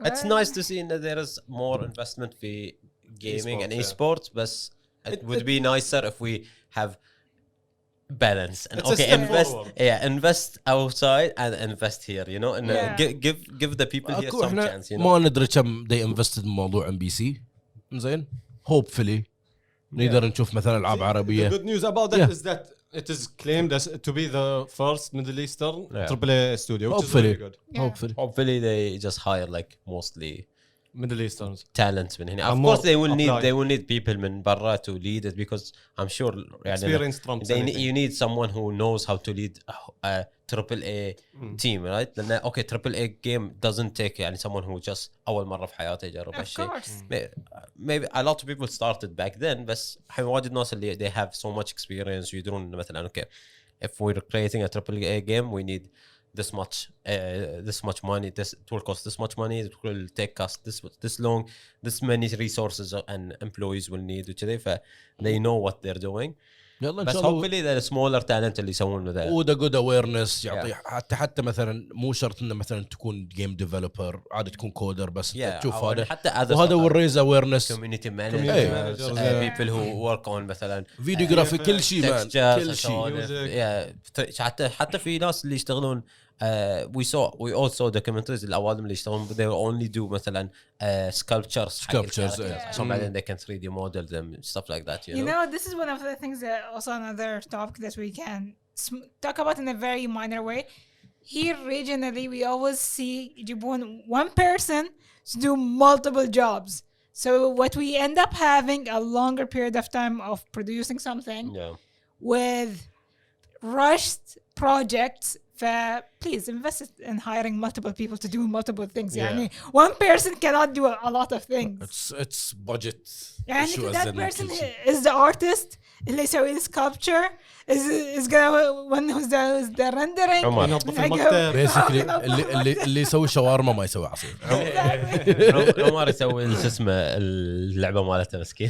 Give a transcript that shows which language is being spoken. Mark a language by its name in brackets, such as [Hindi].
[English] It's nice to see that there is more investment [Arabic] في [English] gaming and esports, but it would be nicer if we have balance and It's a step forward. invest outside and invest here, you know, and give the people here some chance, you know. [Arabic] ما ندري كم [English] they invested [Arabic] بموضوع MBC. زين [English] hopefully [Arabic] نقدر نشوف مثلا العاب عربيه. [English] The good news about that is that it is claimed as to be the first Middle Eastern AAA studio, which is really good. Hopefully they just hire like mostly Middle Easterns talents [Arabic] من هنا. [English] Of course they will need people [Arabic] من برا [English] to lead it because I'm sure experienced from you need someone who knows how to lead a AAA team, right? [Arabic] لأن [English] okay AAA game doesn't take [Arabic] يعني [English] someone who just [Arabic] أول مرة في حياته يجرب هالشيء. [English] Maybe a lot of people started back then [Arabic] بس الحين واجد ناس اللي [English] they have so much experience [Arabic] يدرون مثلا [English] okay if we're creating a AAA game we need this much money, it will cost this much money, it will take us this long, this many resources and employees will need [Arabic] وكذا. [English] ف they know what they're doing. [Arabic] بس [English] hopefully the smaller talent [Arabic] اللي يسوون ذا وده [English] good awareness [Arabic] يعطي حتى مثلا مو شرط انه مثلا تكون [English] game developer [Arabic] عادي تكون كودر بس تشوف هذا وهذا [English] will raise awareness community managers people who work on [Arabic] مثلا فيديو جرافيك كل شيء كل شيء حتى في ناس اللي يشتغلون [English] we all saw documentaries [Arabic] الأوادم اللي يشتغلون [English] they will only do [Arabic] مثلا [English] sculptures [Arabic] عشان بعدين [English] they can 3D model them stuff like that, you know this is one of the things that also another topic that we can talk about in a very minor way. Here regionally we always see [Arabic] يجيبون [English] one person to do multiple jobs, so what we end up having a longer period of time of producing something with rushed projects. Please invest in hiring multiple people to do multiple things. [Arabic] يعني [English] one person cannot do a lot of things. It's budget. [Arabic] يعني [English] that person is the artist [Arabic] اللي يسوي [English] sculpture is gonna one who's the rendering. basically [Arabic] اللي يسوي شاورما ما يسوي عصير. عمر يسوي شو اسمه اللعبة مالته مسكين.